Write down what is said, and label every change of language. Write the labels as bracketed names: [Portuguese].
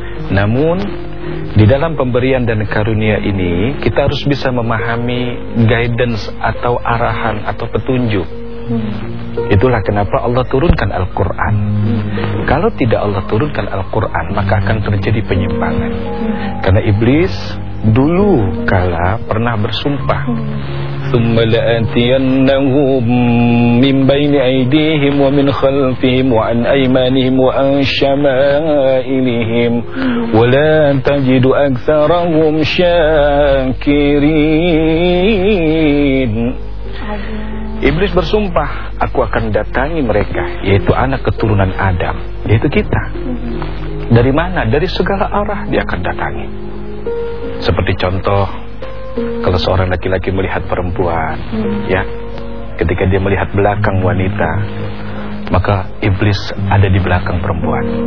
[Indonesian] Namun di dalam pemberian dan karunia ini, kita harus bisa memahami guidance atau arahan atau petunjuk. Itulah kenapa Allah turunkan Al-Quran. Kalau tidak Allah turunkan Al-Quran, maka akan terjadi penyimpangan. Karena iblis dulu kala pernah bersumpah, [Arabic] ثُمَّ لَأَتِيَنَّهُمْ مِنْ بَيْنِ أَيْدِيهِمْ وَمِنْ خَلْفِهِمْ وَعَنْ أَيْمَانِهِمْ وَعَنْ شَمَائِلِهِمْ وَلَا تَجِدُ أَكْثَرَهُمْ شَاكِرِينَ. [Indonesian] Iblis bersumpah, aku akan datangi mereka, yaitu anak keturunan Adam, yaitu kita. Dari mana? Dari segala arah dia akan datangi. Seperti contoh, kalau seorang laki-laki melihat perempuan, ya, ketika dia melihat belakang wanita, maka iblis ada di belakang perempuan.